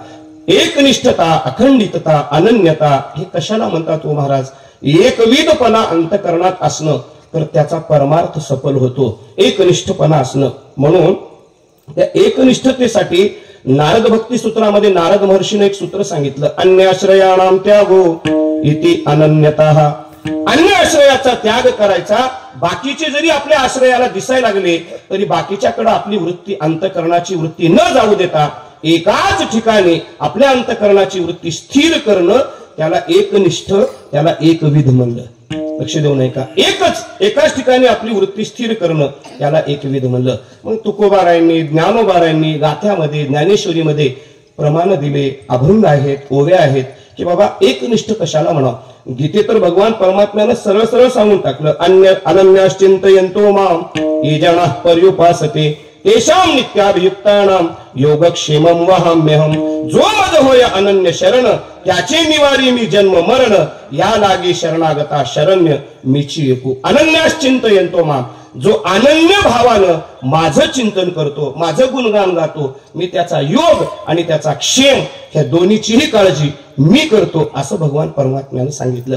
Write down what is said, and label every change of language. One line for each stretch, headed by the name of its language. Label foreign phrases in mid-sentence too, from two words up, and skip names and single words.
Marathi: एकनिष्ठता, अखंडितता, अनन्यता हे कशाला म्हणतात हो महाराज? एकविधपणा अंतकरणात असणं, तर त्याचा परमार्थ सफल होतो. एकनिष्ठपणा असणं. म्हणून त्या एकनिष्ठतेसाठी नारद भक्ती सूत्रामध्ये नारद महर्षीने एक सूत्र सांगितलं,
Sanskrit: अन्याश्रयाणाम त्यागो इति अनन्यता.
Marathi: अन्य आश्रयाचा त्याग करायचा. बाकीचे जरी आपल्या आश्रयाला दिसायला लागले तरी बाकीच्याकडे आपली वृत्ती, अंतःकरणाची वृत्ती न जाऊ देता एकाच ठिकाणी आपल्या अंतःकरणाची वृत्ती स्थिर करणं, त्याला एकनिष्ठ, त्याला एकविध म्हणलं. लक्ष देऊ नये का? एकाच ठिकाणी आपली वृत्ती स्थिर करणं याला एकविध म्हणलं. मग तुकोबारायांनी, ज्ञानोबारायांनी गाथ्यामध्ये, ज्ञानेश्वरीमध्ये प्रमाण दिले, अभंग आहेत, ओव्या आहेत की बाबा एकनिष्ठ कशाला म्हणावं. गीते तर भगवान परमात्म्यानं सरळ सरळ सांगून टाकलं,
Sanskrit: अनन्याश्चिंतयन्तो माम ये जनाः पर्युपासते तेषां नित्याभियुक्तानां योगक्षेमं वहाम्यहम्.
Marathi: जो मज होय अनन्य शरण त्याचे निवारी मी जन्म मरण, या लागी शरणागता शरण्य मीची एकू.
Sanskrit: अनन्याश्चिंतयन्तो माम,
Marathi: जो अनन्य भावानं माझं चिंतन करतो, माझं गुणगान गातो, मी त्याचा योग आणि त्याचा क्षेम ह्या दोन्हीचीही काळजी मी करतो, असं भगवान परमात्म्यानं सांगितलं.